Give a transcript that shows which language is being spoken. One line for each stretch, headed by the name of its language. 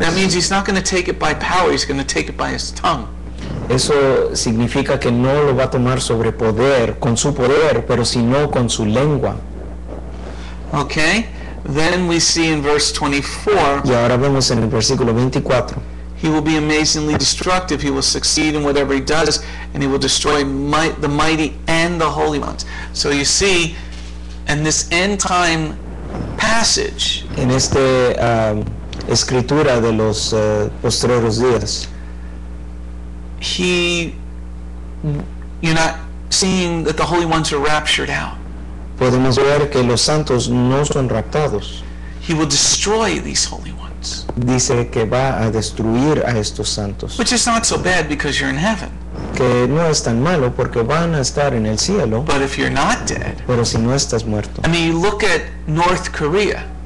English: That means he's not going to take it by power, he's going to take it by his tongue.
Spanish: Eso significa que no lo va a tomar sobre poder, con su poder, pero sino con su lengua.
English: Okay? Then we see in verse 24,
Spanish: Y ahora vemos en el versículo 24,
English: he will be amazingly destructive, he will succeed in whatever he does, and he will destroy the mighty and the holy ones. So you see, in this end time passage,
Spanish: en esta escritura de los postreros días,
English: you're not seeing that the holy ones are raptured out.
Spanish: podemos ver que los santos no son raptados.
English: He will destroy these holy ones,
Spanish: Dice que va a destruir a estos santos,
English: which is not so bad because you're in heaven.
Spanish: que no es tan malo porque van a estar en el cielo,
English: But if you're not dead,
Spanish: pero si no estás muerto.
English: I mean, you look at North Korea.